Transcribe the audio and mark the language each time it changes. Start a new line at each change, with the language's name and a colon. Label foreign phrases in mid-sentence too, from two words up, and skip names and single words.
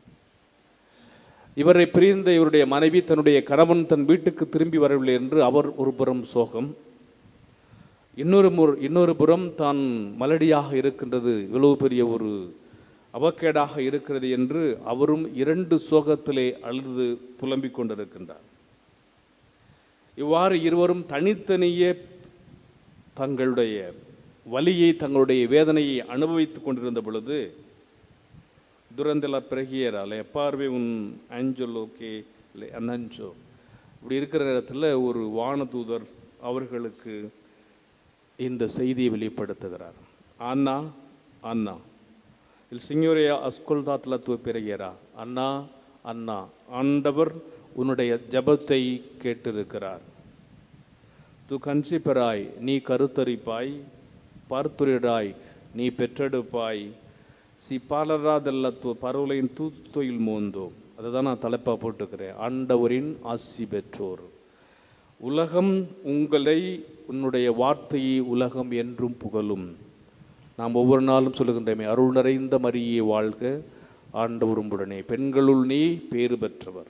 Tamil: இவரை பிரிந்த இவருடைய மனைவி தன்னுடைய கணவன் தன் வீட்டுக்கு திரும்பி வரவில்லை என்று அவர் ஒரு புறம் சோகம், இன்னொரு புறம் தான் மலடியாக இருக்கின்றது, இவ்வளவு பெரிய ஒரு அவக்கேடாக இருக்கிறது என்று அவரும் 2 சோகத்திலே அழுது புலம்பிக் கொண்டிருக்கின்றார். இவ்வாறு இருவரும் தனித்தனியே தங்களுடைய வலியை, தங்களுடைய வேதனையை அனுபவித்துக் கொண்டிருந்த பொழுது
Italian: durante la preghiera le apparve un angelo che le annunció.
Tamil: இப்படி இருக்கிற நேரத்தில் ஒரு வானதூதர் அவர்களுக்கு இந்த செய்தியை வெளிப்படுத்துகிறார்.
Italian: அண்ணா அண்ணா il Signore ha ascoltato la tua preghiera.
Tamil: அண்ணா அண்ணா, ஆண்டவர் உன்னுடைய ஜெபத்தை கேட்டிருக்கிறார்.
Italian: tu conceperai,
Tamil: நீ கருத்தரிப்பாய், பார்த்துரிடாய், நீ பெற்றெடுப்பாய்,
Italian: si parlerà della tua parola in tutto il mondo.
Tamil: அதுதான் நான் தலைப்பாக போட்டுக்கிறேன், ஆண்டவரின் ஆசி பெற்றோர். உலகம் உங்களை, உன்னுடைய வார்த்தையை உலகம் என்றும் புகழும். நாம் ஒவ்வொரு நாளும் சொல்லுகின்றமே, அருள் நிறைந்த மரியே வாழ்க, ஆண்டவரும் உடனே, பெண்களுள் நீ பேறு பெற்றவர்.